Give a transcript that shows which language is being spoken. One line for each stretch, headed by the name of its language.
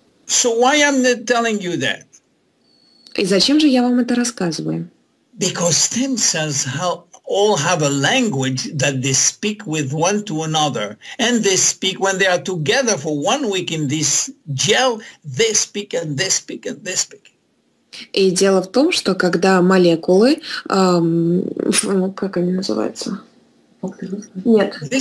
English: So why am I telling you that?
Russian: И зачем же я вам это рассказываю?
English: Because stem cells all have a language that they speak with one to another. And they speak when they are together for 1 week in this gel, they speak and they speak and they speak.
Russian: И дело в том, что когда молекулы, как они называются? Нет.